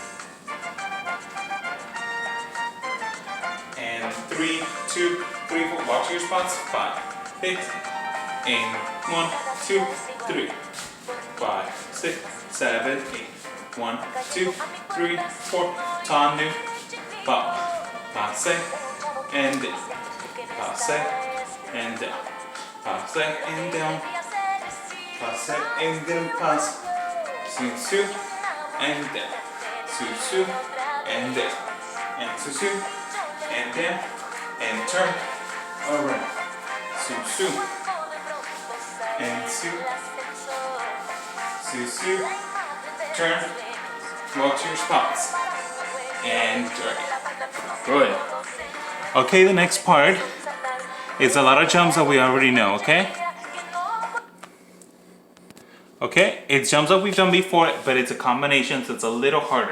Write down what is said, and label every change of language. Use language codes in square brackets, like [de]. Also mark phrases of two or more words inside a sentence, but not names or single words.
[en] And 3, 2, 3, 4. Watch your spots. 5, 6, and 1, 2, 3, 5, 6, 7, 8. 1, 2, 3, 4. Tendu. Passe. And down. Passe. And down. Passe and down. Passe and down. Passe. Su-su. And down. Su-su. And down. And su-su. And down. And turn around. Su-su. And su. Su-su. Turn. Walk to your spots. And turn. Good. Okay, the next part is a lot of jumps that we already know, okay? Okay, it's jumps that we've done before, but it's a combination, so it's a little harder.